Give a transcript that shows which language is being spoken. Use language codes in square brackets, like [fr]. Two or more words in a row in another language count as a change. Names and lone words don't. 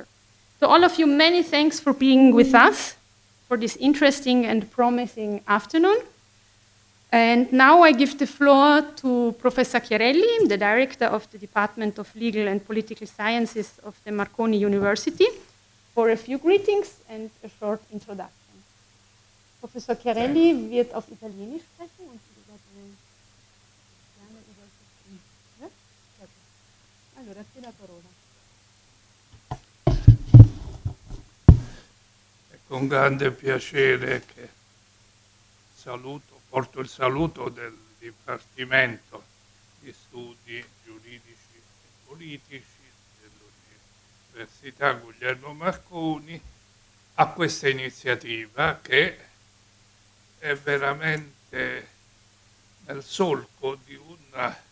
[en] To all of you, many thanks for being with us for this interesting and promising afternoon. And now I give the floor to Professor Chiarelli, the director of the Department of Legal and Political Sciences of the Marconi University, for a few greetings and a short introduction. [de] Professor Chiarelli wird auf Italienisch sprechen und gerne über [it] Allora, ti la parola. Con grande piacere che porto il saluto del Dipartimento di Studi Giuridici e Politici dell'Università Guglielmo Marconi a questa iniziativa che è veramente nel solco di una